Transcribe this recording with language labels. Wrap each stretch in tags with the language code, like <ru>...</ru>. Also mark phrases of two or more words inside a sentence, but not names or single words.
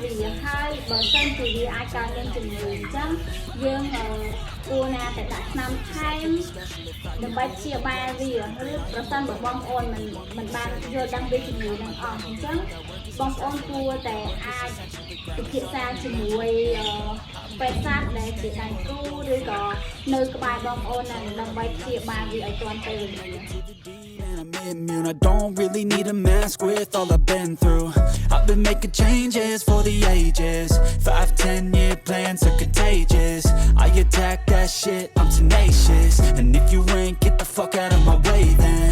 <km>វាហើយបើសិនជាវាអាចកើតមានជំងឺអញ្ចឹងយើងគួរណាតែដាក់ថ្នាំថែមដើម្បីព្យាបាលវាឬប្រសិនបើបងប្អូនមិនបានយល់ដឹងពីជំងឺហ្នឹងអស់អញ្ចឹងបងប្អូនគួរតែអាចពិភាក្សាជាមួយពេទ្យសត្វដែលជាដៃគូឬក៏នៅក្បែរបងប្អូនដើម្បីព្យាបាលវាឲ្យទាន់ពេលវេលា</km> <en>I'm immune, I don't really need a mask with all I've been through. I've been making changes for the ages. 5-10 year plans are contagious. I attack that shit, I'm tenacious. And if you ain't, get the fuck out of my way then.</en>